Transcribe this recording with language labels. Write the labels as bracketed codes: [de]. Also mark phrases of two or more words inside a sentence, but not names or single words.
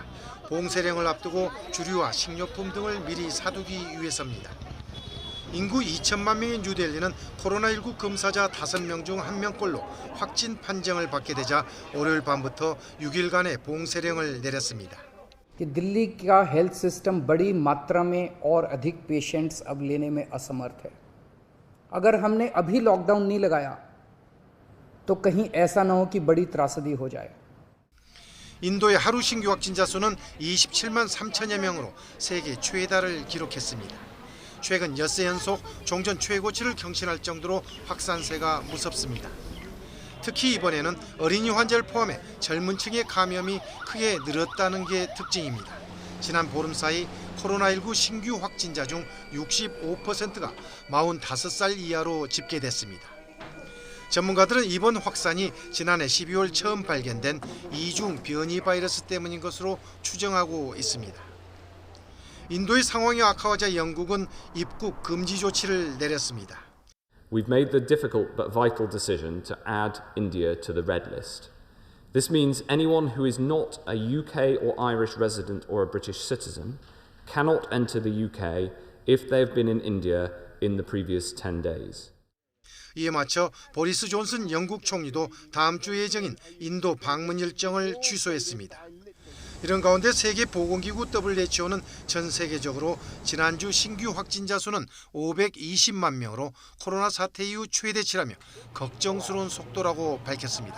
[ko] 봉쇄령을 앞두고 주류와 식료품 등을 미리 사두기 위해서입니다. 인구 2천만 명인 뉴델리는 코로나19 검사자 5명 중 1명꼴로 확진 판정을 받게 되자 월요일 밤부터 6일간의 봉쇄령을 내렸습니다. [hi] दिल्ली का [en] health system [hi] बड़ी मात्रा में और अधिक पेशेंट्स अब लेने में असमर्थ है। अगर हमने अभी लॉकडाउन नहीं लगाया तो कहीं ऐसा न हो कि बड़ी त्रासदी हो जाए। [ko] 인도의 하루 신규 확진자 수는 27만 3천여 명으로 세계 최다를 기록했습니다. 최근 엿새 연속 종전 최고치를 경신할 정도로 확산세가 무섭습니다. 특히 이번에는 어린이 환자를 포함해 젊은 층의 감염이 크게 늘었다는 게 특징입니다. 지난 보름 사이 코로나19 신규 확진자 중 65%가 45살 이하로 집계됐습니다. 전문가들은 이번 확산이 지난해 12월 처음 발견된 이중 변이 바이러스 때문인 것으로 추정하고 있습니다. 인도의 상황이 악화하자 영국은 입국 금지 조치를 내렸습니다. [en] We've made the difficult but vital decision to add India to the red list. This means anyone who is not a UK or Irish resident or a British citizen cannot enter the UK if they've been in India in the previous 10 days. [ko] 이에 맞춰 보리스 존슨 영국 총리도 다음 주 예정인 인도 방문 일정을 취소했습니다. 이런 가운데 세계보건기구 WHO는 전 세계적으로 지난주 신규 확진자 수는 520만 명으로 코로나 사태 이후 최대치라며 걱정스러운 속도라고 밝혔습니다.